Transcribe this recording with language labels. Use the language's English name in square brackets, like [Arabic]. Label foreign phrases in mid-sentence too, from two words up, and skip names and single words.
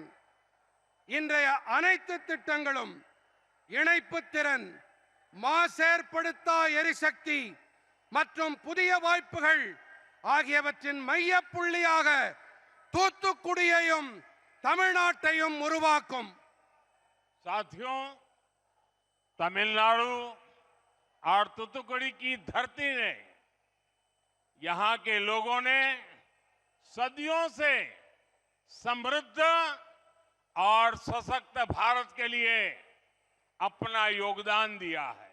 [Tamil] இன்றைய அனைத்து திட்டங்களும் இணைப்பு திறன், மாசேற்படுத்தா எரிசக்தி மற்றும் புதிய வாய்ப்புகள் ஆகியவற்றின் மைய புள்ளியாக தூத்துக்குடியையும் தமிழ்நாட்டையும் உருவாக்கும். [Hindi] साथियों, तमिलनाडु और तूतुकुड़ी की धरती ने, यहां के लोगों ने सदियों से समृद्ध और सशक्त भारत के लिए अपना योगदान दिया है।